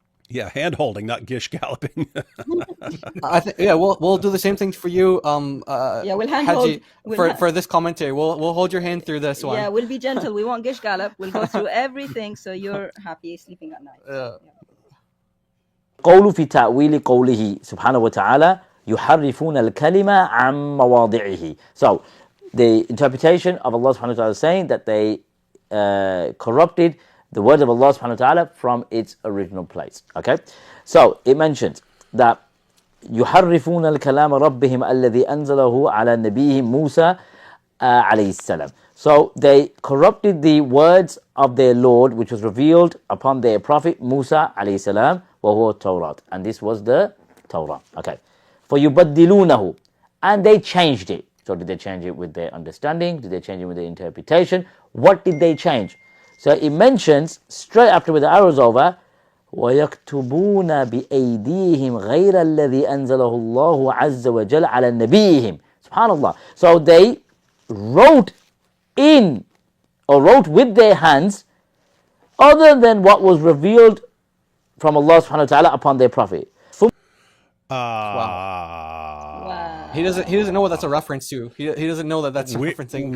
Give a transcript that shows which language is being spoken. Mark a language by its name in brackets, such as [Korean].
[English] Yeah, hand holding, not gish galloping. I think we'll do the same thing for you. Yeah, we'll hand Hajji, hold for this commentary. We'll hold your hand through this one. Yeah, we'll be gentle. We won't gish gallop. We'll go through everything so you're happy sleeping at night. Yeah. [Arabic] قول في تأويل قوله سبحانه وتعالى يحرفون الكلمة عن مواضعه. [English] So the interpretation of Allah subhanahu wa ta'ala is saying that they corrupted the word of Allah subhanahu wa ta'ala from its original place. Okay, so it mentions that [Arabic] يحرفون الكلام ربهم الذي أنزله على نبيه موسى عليه السلام. [English] So they corrupted the words of their Lord which was revealed upon their prophet Musa [Arabic] عليه السلام وهو التوراة, [English] and this was the Torah. Okay, فيبدلونه, and they changed it. So did they change it with their understanding? Did they change it with their interpretation? What did they change? So it mentions straight after with the arrows over, [Arabic] وَيَكْتُبُونَ بِأَيْدِيهِمْ غَيْرَ الَّذِي أَنزَلَهُ اللَّهُ عَزَّ وَجَلَّ عَلَى نَبِيِّهِمْ. [English] SubhanAllah. So they wrote with their hands other than what was revealed from Allah subhanahu wa ta'ala upon their prophet. Wow. He doesn't know what that's a reference to. He doesn't know that that's referencing.